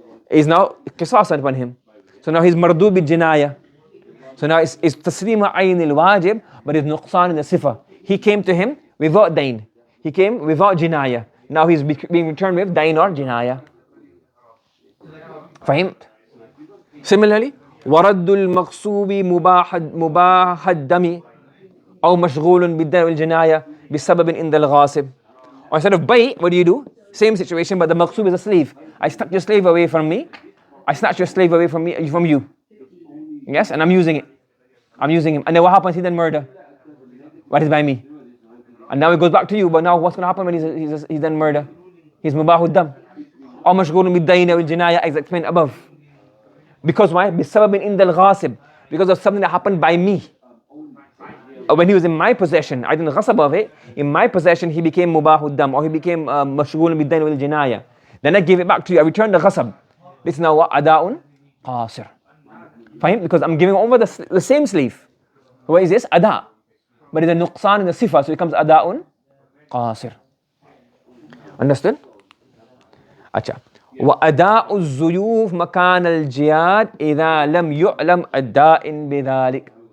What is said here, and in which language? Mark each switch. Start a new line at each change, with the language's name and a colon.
English: Is now qisas upon him. So now he's mardud bil jinaya. So now it's taslim ayn al wajib, but it's nuqsan in the sifa. He came to him without dain. He came without jinaya. Now he's being returned with dain or jinaya. Fahimt? Similarly,
Arabic: ورد المغصوب مباح الدم أو مشغول بالدم والجناية بسبب عند الغاصب.
English: Or instead of bay, what do? Same situation, but the maqsoob is a slave. I snatched your slave away from me. I snatched your slave away from me, from you. Yes, and I'm using it. I'm using him. And then what happens? He then murder. What is by me? And now it goes back to you. But now what's going to happen when he's then murder? He's mubahud dam. Or mashghulun bid-dayn wal jinaya, as explained above. Because why? Bisababin indal ghasib. Because of something that happened by me. When he was in my possession, I didn't ghasab of it. In my possession, he became mubahud dam, or he became mashghulun bid-dayn wal jinaya. Then I gave it back to you. I returned the ghasab. This is now what? Ada'un qasir. Fine? Because I'm giving over the same slave. What is this? Ada'. But it's a nuqsan in the sifa, so it becomes ada'un qasir. Understood? Acha.
Arabic: وأداء الزيوف مكان الجياد إذا لم يعلم الدائن بذلك.